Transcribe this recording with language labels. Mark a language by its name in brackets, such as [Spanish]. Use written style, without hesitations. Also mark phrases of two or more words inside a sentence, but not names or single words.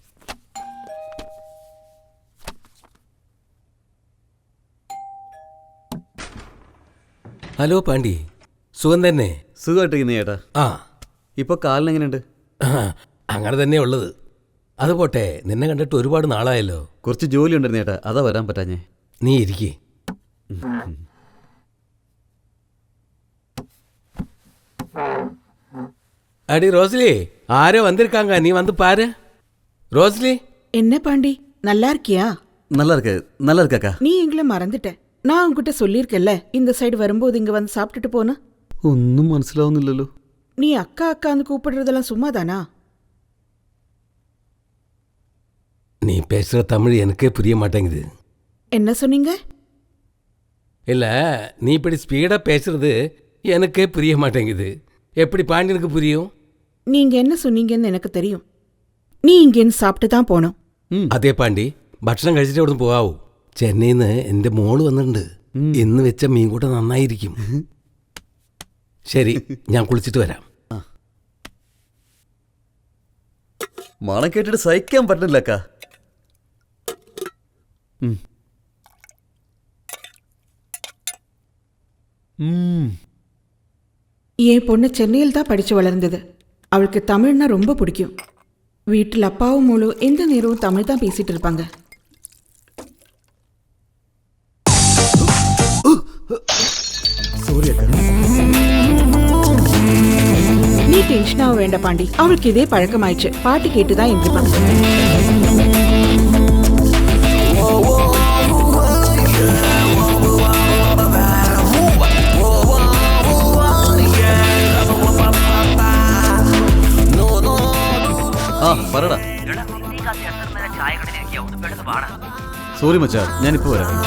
[Malayalam] ഹലോ പാണ്ഡി, സുഖം തന്നെ? സുഖമായിട്ടിരിക്കുന്ന ചേട്ടാ. ഇപ്പോൾ കാലിനെങ്ങനെയുണ്ട്? അങ്ങനെ തന്നെ ഉള്ളത്. അത് പോട്ടെ, നിന്നെ കണ്ടിട്ട് ഒരുപാട് നാളായല്ലോ. കുറച്ച് ജോലി ഉണ്ടായിരുന്നു ചേട്ടാ, അതാ വരാൻ പറ്റാഞ്ഞേ. നീ ഇരിക്കേ. [Tamil] அடி ரோஸ்லி, ஆரோ வந்திருக்காங்க, நீ வந்து பாரு. ரோஸ்லி. என்ன பாண்டி, நல்லா இருக்கியா? நல்லா இருக்கு நல்லா இருக்காக்கா. நீ எங்களை மறந்துட்ட. நான் உன்கிட்ட சொல்லியிருக்கேன்ல இந்த சைடு வரும்போது இங்க வந்து சாப்பிட்டுட்டு போன. [Malayalam] ഒന്നും മനസ്സിലാവുന്നില്ലല്ലോ. [Tamil] நீ அக்கா அக்கான்னு கூப்பிடுறதெல்லாம் சும்மாதானா? நீ பேசுகிற தமிழ் எனக்கே புரிய மாட்டேங்குது. என்ன சொன்னீங்க? இல்லை, நீ இப்படி ஸ்பீடாக பேசுறது எனக்கே புரிய மாட்டேங்குது. எப்படி பாண்டியனுக்கு புரியும்? நீங்க என்ன சொன்னீங்கன்னு எனக்கு தெரியும். நீ இங்கனே சாப்பிட்டு தான் போணும். [Malayalam] അതേ പാണ്ടി, ഭക്ഷണം കഴിച്ചിട്ട് അവിടെ നിന്ന് പോകാവൂ. ചെന്നൈയിൽ നിന്ന് എൻ്റെ മോള് വന്നിട്ടുണ്ട്. ഇന്ന് വെച്ച മീൻ കൂട്ട നന്നായിരിക്കും. ശരി, ഞാൻ കുളിച്ചിട്ട് വരാം. മണം കേട്ടിട്ട് സഹിക്കാൻ പറ്റില്ല അക്കാ. [Tamil] என் பொண்ணு சென்னையில் தான் படித்து வளர்ந்தது. அவளுக்கு தமிழ்னா ரொம்ப பிடிக்கும். வீட்டில் அப்பாவும் மூலம் எந்த நேரமும் தமிழ் தான் பேசிட்டு இருப்பாங்க. நீ டென்ஷனாக வேண்ட பாண்டி. அவளுக்கு இதே பழக்கமாயிடுச்சு. பாட்டு கேட்டு தான் எந்திரிப்பாங்க. [Malayalam] പറടാ. സോറി മച്ചാ, ഞാനിപ്പോ വരാം.